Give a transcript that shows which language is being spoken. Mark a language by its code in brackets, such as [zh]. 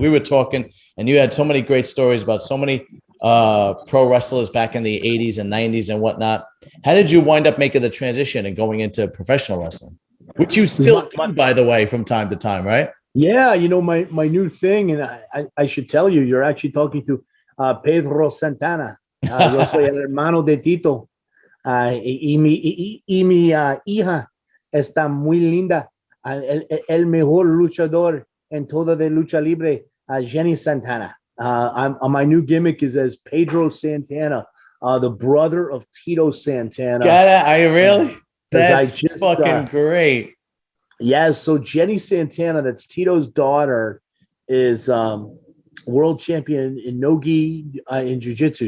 [en] We were talking, and you had so many great stories about so many pro wrestlers back in the 80s and 90s and whatnot. How did you wind up making the transition and going into professional wrestling, which you still do, by the way, from time to time, right? Yeah, my new thing, and I should tell you, you're actually talking to Pedro Santana. [es] Yo soy el hermano de Tito. Mi hija está muy linda. El mejor luchador en toda de lucha libre, Jenny Santana. [en] My new gimmick is as Pedro Santana, the brother of Tito Santana. Are you really? That's fucking great. Yeah, so Jenny Santana, that's Tito's daughter, is world champion in no-gi in jiu-jitsu.